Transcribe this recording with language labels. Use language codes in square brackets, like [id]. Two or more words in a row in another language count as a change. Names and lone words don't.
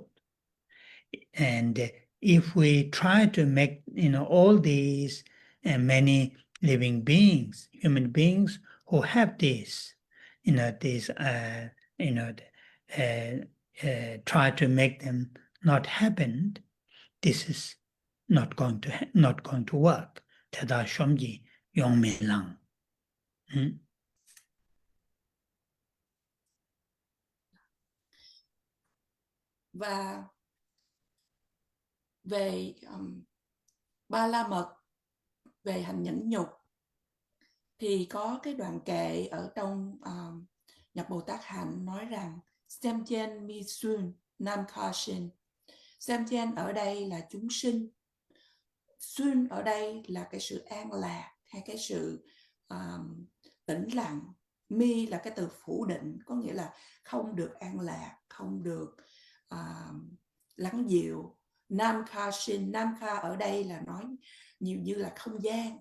[en] And if we try to make, all these many living beings, human beings who have this, try to make them not happen, this is not going to work. [bo] Tada shomji yongme lang. [vi] Và về ba la mật, về hành nhẫn nhục, thì có cái đoạn kệ ở trong Nhập Bồ Tát Hạnh nói rằng [bo] སེམས་ཅན་མི་སྲུན་ནམ་མཁའ་བཞིན. [vi] Semchen ở đây là chúng sinh, sun ở đây là cái sự an lạc hay cái sự tĩnh lặng, mi là cái từ phủ định, có nghĩa là không được an lạc, không được lắng dịu. [bo] ནམ་མཁའ་བཞིན། ནམ་མཁའ [vi] ở đây là nói nhiều như là không gian.